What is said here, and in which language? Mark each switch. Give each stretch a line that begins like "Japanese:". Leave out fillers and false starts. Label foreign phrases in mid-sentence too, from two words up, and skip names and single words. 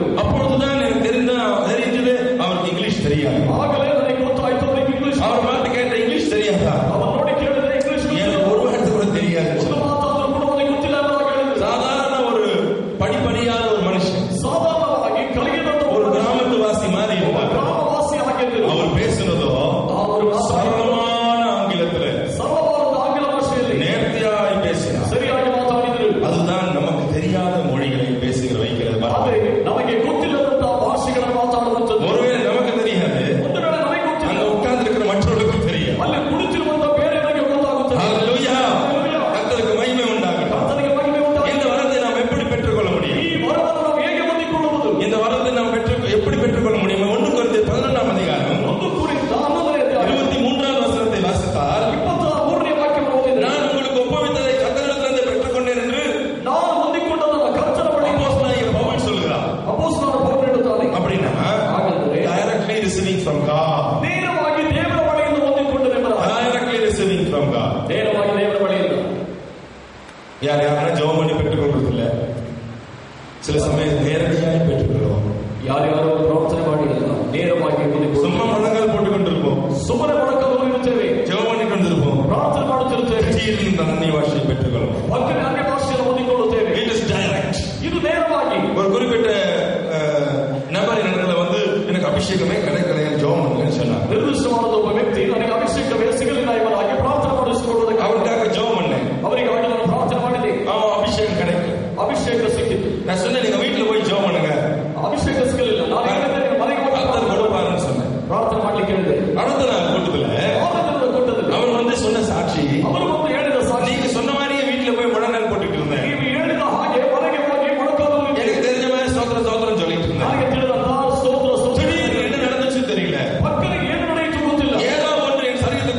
Tamil: அப்பொழுதுதான் எனக்கு தெரிஞ்சது அவருக்கு இங்கிலீஷ் தெரியாது.
Kannada: ಆಗಲೇ ನನಗೆ ಗೊತ್ತಾಯ್ತು ಅವರಿಗೆ ಇಂಗ್ಲಿಷ್.
Tamil: அவர் பார்த்து கேட்ட இங்கிலீஷ் தெரியாதா?
Kannada: ಅವರು ನೋಡಿ ಕೇಳಿದರೆ ಇಂಗ್ಲಿಷ್
Tamil: எனக்கு ஒரு வார்த்தை கூட தெரியாது.
Kannada: ಒಂದು ಮಾತಾದರೂ ಕೂಡ ಅವನಿಗೆ ಗೊತ್ತಿಲ್ಲ ಅಂತ ಹೇಳಿದ್ರು.
Tamil: சாதாரண ஒரு படிப்படியாத ஒரு மனுஷன்,
Kannada: ಸಾಧಾರಣವಾಗಿ ಕಲಿಯದಂತ
Tamil: ஒரு கிராமத்து வாசி மாதிரி இருந்தார்.
Kannada: ಗ್ರಾಮವಾಸಿ ಆಗಿದ್ದರು.
Tamil: அவர் பேசுனதோ
Kannada: ಅವರು
Tamil: சரளமான ஆங்கிலத்துல
Kannada: ಸರಳವಾದ ಆಂಗ್ಲ ಭಾಷೆಯಲ್ಲಿ
Tamil: நேர்த்தியாய் பேசினார்.
Kannada: ಸರಿಯಾಗಿ ಮಾತಾಡಿದರು.
Tamil: அதுதான் நமக்கு தெரியாத மொழிகளை பேசுகிற வைக்கிறது.
Kannada: ಆದರೆ ನಮಗೆ ಗೊತ್ತಿಲ್ಲದಂತಹ ಭಾಷೆಗಳನ್ನು ಮಾತಾಡುವಂಥದ್ದು.
Tamil: ஒருவேளை நமக்கு தெரியாது,
Kannada: ಒಂದು ವೇಳೆ ನಮಗೆ
Tamil: அங்க
Kannada: ಗೊತ್ತಿಲ್ಲ,
Tamil: உட்கார்ந்து இருக்கிற மற்றவர்களுக்கு தெரியும்.
Kannada: ಅಲ್ಲಿ ಕುಳಿತಿರುವಂತಹ ಬೇರೆಯವರಿಗೆ ಗೊತ್ತಾಗುತ್ತದೆ.
Tamil: ஹல்லேலூயா. கர்த்தருக்கு மகிமை உண்டாகட்டும்.
Kannada: ಕರ್ತನಿಗೆ ಮಹಿಮೆ ಉಂಟಾಗಲಿ.
Tamil: இந்த வரத்தை நாம் எப்படி பெற்றுக்கொள்ள முடியும்?
Kannada: ಈ ವರವನ್ನು ನಾವು ಹೇಗೆ ಹೊಂದಿಕೊಳ್ಳುವುದು?
Tamil: இந்த வரத்தை நாம் எப்படி பெற்றுக்கொள்ள முடியும்? 1 கொரிந்தியர் 11 அதிகாரம்
Kannada: 1 ಕುರಿತ 11ನೇ ಅಧ್ಯಾಯ
Tamil: 23வது வசனத்தை வாசித்தால்,
Kannada: 23ನೇ ವಾಕ್ಯವನ್ನು ಓದಿದರೆ,
Tamil: நான் உங்களுக்கு ஒப்புவித்ததை கர்த்தரிடத்திலிருந்து பெற்றுக்கொண்டேன் என்று
Kannada: ನಾನು ಹೊಂದಿಕೊಂಡದನ್ನು ಕರ್ತನ ಬಳಿ
Tamil: அப்போஸ்தலனாகிய பவுல் சொல்கிறார்.
Kannada: ಅಪೊಸ್ತಲನಾದ ಪೌಲನು ಹೇಳುತ್ತಾನೆ.
Tamil: அப்படின்னா
Kannada: ಹಾಗಾದರೆ
English: directly receiving from God.
Kannada: ನೇರವಾಗಿ ದೇವರ ಬಳಿಯಿಂದ ಹೊಂದಿಕೊಂಡನೆಂಬುದಾಗಿ.
English: directly receiving from God.
Kannada: ನೇರವಾಗಿ ದೇವರ ಬಳಿಯಿಂದ.
Tamil: யாரும் ஜெபம் பண்ணி பெற்றுக்கொள்றது இல்ல. சில சமயம் நேரடியாக பெற்றுக்கொள்வோம்.
Kannada: ಯಾರ್ಯಾರು ಪ್ರಾರ್ಥನೆ ಮಾಡಿಲ್ಲ, ನೇರವಾಗಿ
Tamil: சும்மா முழங்கால் போட்டுக் கொண்டிருப்போம்.
Kannada: ಸುಮ್ಮನೆ ಮೊಣಕಲು ಇರುತ್ತೇವೆ,
Tamil: ஜெபம் பண்ணி கொண்டிருப்போம்.
Kannada: ಪ್ರಾರ್ಥನೆ ಮಾಡುತ್ತಿರುತ್ತೇವೆ,
Tamil: திடீர்னு அந்நிய பாஷையை பெற்றுக்கொள்வோம்.
Kannada: ಪಕ್ಕನೆ ಅನ್ಯ ಭಾಷೆಯನ್ನು ಹೊಂದಿಕೊಳ್ಳುತ್ತೇವೆ.
English: It is direct.
Kannada: ಇದು ನೇರವಾಗಿ.
Tamil: ஒரு குறிப்பிட்ட நபர் இடத்துல வந்து எனக்கு அபிஷேகமே கிடைக்கலைன்னு ஜெபம் பண்ணுங்கன்னு சொன்னார்.
Kannada: ನಿರ್ದಿಷ್ಟವಾದ ಒಬ್ಬ ವ್ಯಕ್ತಿ ನನಗೆ ಅಭಿಷೇಕವೇ ಸಿಗಲಿಲ್ಲ ಎಂಬುದಾಗಿ ಪ್ರಾರ್ಥನೆ ಮಾಡಿಸಿಕೊಳ್ಳುವುದಕ್ಕೆ
Tamil: அவருக்காக ஜெபம் பண்ணேன்.
Kannada: ಅವರಿಗೆ ಆಗಿ ನಾನು ಪ್ರಾರ್ಥನೆ ಮಾಡಿದೆ.
Tamil: அவன் அபிஷேகம் கிடைக்கல.
Kannada: ಅಭಿಷೇಕ ಸಿಕ್ಕಿತು.
Tamil: நான் சொன்னேன், நீங்க வீட்டுல போய் ஜெபம் பண்ணுங்க,
Kannada: ಅಭಿಷೇಕ ಸಿಗಲಿಲ್ಲ. ನಾನು ಹೇಳಿದ್ದೇನೆ, ಮನೆಗೆ ಹೋಗಿ
Tamil: கர்த்தர் கொடுப்பாருன்னு சொன்னேன்.
Kannada: ಪ್ರಾರ್ಥನೆ ಮಾಡ್ಲಿಕ್ಕೆ ಹೇಳಿದೆ.
Tamil: அடுத்த நாள் கூட்டத்துல
Kannada: ಕೊಟ್ಟದ್ದು
Tamil: அவர் வந்து சொன்ன சாட்சி,
Kannada: ಅವರು ಒಂದು ಹೇಳಿದ ಸಾಕ್ಷಿ,
Tamil: நீங்க சொன்ன மாதிரியே வீட்டுல போய் முழங்கால் போட்டுட்டு இருந்தேன்.
Kannada: ನೀವು ಹೇಳಿದ ಹಾಗೆ ಮನೆಗೆ ಹೋಗಿ ಮೊಣಕಾಲು
Tamil: எனக்கு தெரிஞ்ச மாதிரி சோத்திரம் சோத்திரம் சொல்லிட்டு இருந்தேன்.
Kannada: ನನಗೆ ತಿಳಿದ ಸ್ತೋತ್ರ ಸ್ತೋತ್ರ.
Tamil: திடீர்னு என்ன நடந்துச்சு தெரியல.
Kannada: ಪಕ್ಕನಿಗೆ ಏನು ನಡೆಯಿತು ಗೊತ್ತಿಲ್ಲ.
Tamil: ஏதோ ஒன்று என்